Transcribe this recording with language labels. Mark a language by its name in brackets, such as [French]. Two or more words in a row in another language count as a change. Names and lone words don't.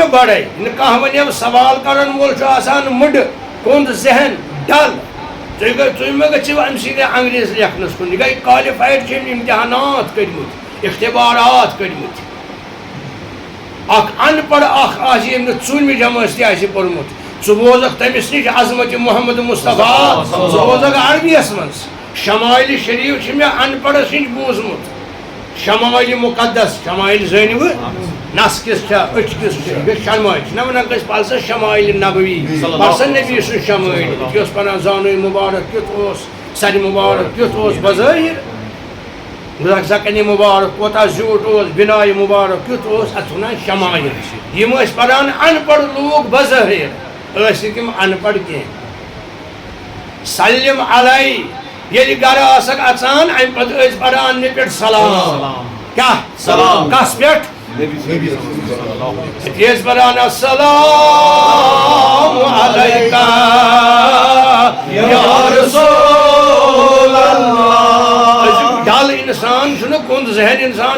[Kashmiri] مےٚ گۄڈے نہٕ کانٛہہ وَنیو سوال کرن وول چھُ آسان مٕڈٕ کوٚنٛد ذہن ڈل تُہۍ مہ گٔژھِو امہِ سۭتۍ انگریز لیکھنس کُن یہِ گٔے کالِفایڈ چھِ أمۍ امتحانات کٔرمٕتۍ اختبارات کٔرمٕتۍ اکھ ان پڑھ اکھ آسہِ ییٚمۍ نہٕ ژوٗرمہِ جمٲژ تہِ آسہِ پوٚرمُت ژٕ بوزکھ تٔمِس نِش عظمت محمد مصطفیٰ ژٕ بوزکھ عربیَس منٛز شمائل شریٖف چھِ مےٚ ان پڑھس نِش بوٗزمُت شمائل مُقدس شمائل زٲنِوٕ نس کِس چھا أچھ کِس چھِ یہِ گٔے شمائل چھِنہ وَنان کٲنٛسہِ پَر سا شمائل نبوی پَر سا نبی سُنٛد شمائل یہِ اوس پران زانوٕے مُبارک کیُتھ اوس سرِ مُبارک کیُتھ اوس بظٲہِر زکنہِ مُبارک کوتاہ زیوٗٹھ اوس بِنایہِ مُبارک کیُتھ اوس اتھ وَنان شمائل یِم ٲسۍ پران ان پڑھ لوٗکھ بظٲہِر ٲسۍ نہٕ تِم ان پڑھ کینٛہہ سلم علیہ ییٚلہِ گرٕ آسکھ اژان امہِ پتہٕ ٲسۍ پران مےٚ پٮ۪ٹھ سلام کیٛاہ سلام کس پٮ۪ٹھ أتی ٲسۍ پران [Arabic] السلام علیکہ یا رسول اللہ [Kashmiri] ڈل انسان چھُنہٕ کُنٛد ذہن انسان